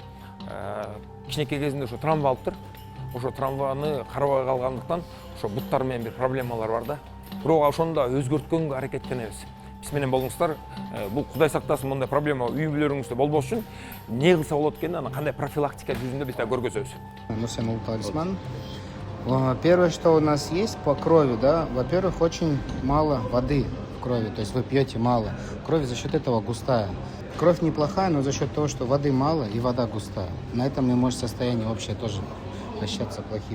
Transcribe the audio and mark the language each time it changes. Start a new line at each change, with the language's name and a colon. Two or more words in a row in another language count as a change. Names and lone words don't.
Kyrgyz: Кичинекей кезинде ошо травма алыптыр. Ошо травманы карабай калгандыктан ошо буттар менен бир проблемалар бар да. Бирок ошону да өзгөрткөнгө аракеттенебиз. Биз менен болуңуздар. Бул Кудай сактасын мындай проблема үй бүлөлөрүңүздө болбош үчүн эмне кылса болот экенин, аны кандай профилактика жүзүндө биз да көргөзөбүз. Нурсен талисман.
Russian: Первое, что у нас есть по крови, да, во-первых, очень мало воды в крови, то есть вы пьете мало. Кровь за счет этого густая. Кровь неплохая, но за счет того, что воды мало и вода густая. На этом и может состояние общее тоже ощущаться плохим.